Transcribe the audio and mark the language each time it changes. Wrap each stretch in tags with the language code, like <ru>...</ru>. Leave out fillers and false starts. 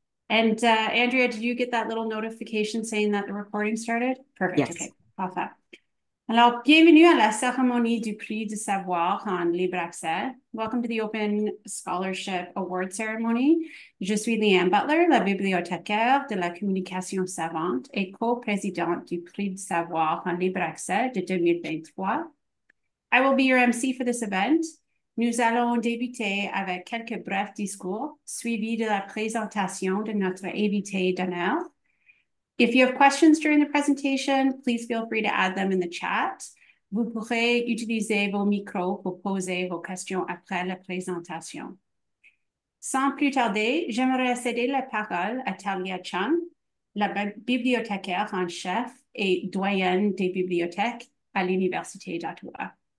<en>And Andrea, did you get that little notification saying that the recording started? Perfect. Yes.</en> <fr>Okay. Parfait. Alors, bienvenue à la cérémonie du prix du savoir en libre accès.</fr> <en>Welcome to the Open Scholarship Award Ceremony.</en> <fr>Je suis Leanne Butler, la bibliothécaire de la communication savante et co-présidente du prix du savoir en libre accès de 2023.</fr> <en>I will be your MC for this event.</en> <fr>Nous allons débuter avec quelques brefs discours, suivis de la présentation de notre invité d'honneur.</fr> <en>If you have questions during the presentation, please feel free to add them in the chat.</en> <fr>Vous pourrez utiliser vos micros pour poser vos questions après la présentation. Sans plus tarder, j'aimerais céder la parole à Talia Chan, la bibliothécaire en chef et doyenne des bibliothèques à l'Université d'Ottawa.</fr>